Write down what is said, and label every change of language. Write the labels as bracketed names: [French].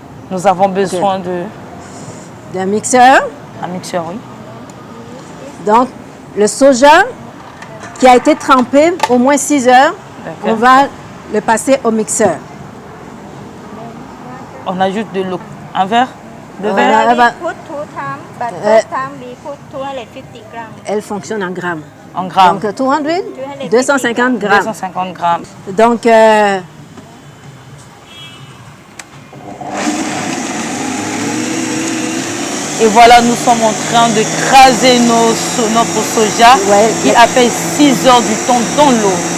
[French] Nous avons besoin d'un mixeur. Un mixeur, oui. Donc, le soja qui a été trempé au moins 6 heures, on va le passer au mixeur. On ajoute de l'eau. Un verre? Deux [English] We [French] verres? [English] put 2 times, but first time we put 250 grams. [French] Elle fonctionne en grammes. En grammes. Donc, 250 grammes. 250 grammes. Donc, et voilà, nous sommes en train de craser notre soja qui a fait 6 heures du temps dans l'eau.